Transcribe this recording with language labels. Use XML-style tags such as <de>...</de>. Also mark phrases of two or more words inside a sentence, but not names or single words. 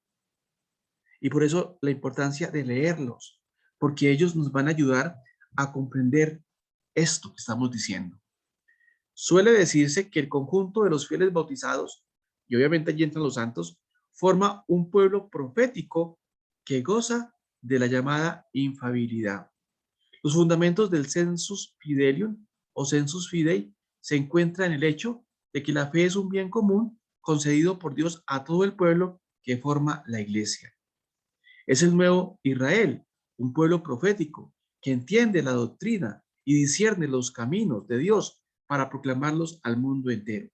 <es>Y por eso la importancia de leerlos, porque ellos nos van a ayudar a comprender esto que estamos diciendo. Suele decirse que el conjunto de los fieles bautizados, y obviamente allí entran los santos, forma un pueblo profético que goza de la llamada infalibilidad. Los fundamentos del</es> <la>sensus fidelium</la> <es>o</es> <la>sensus fidei</la> <es>se encuentran en el hecho de que la fe es un bien común concedido por Dios a todo el pueblo que forma la iglesia. Es el nuevo Israel, un pueblo profético que entiende la doctrina y discierne los caminos de Dios para proclamarlos al mundo entero.</es>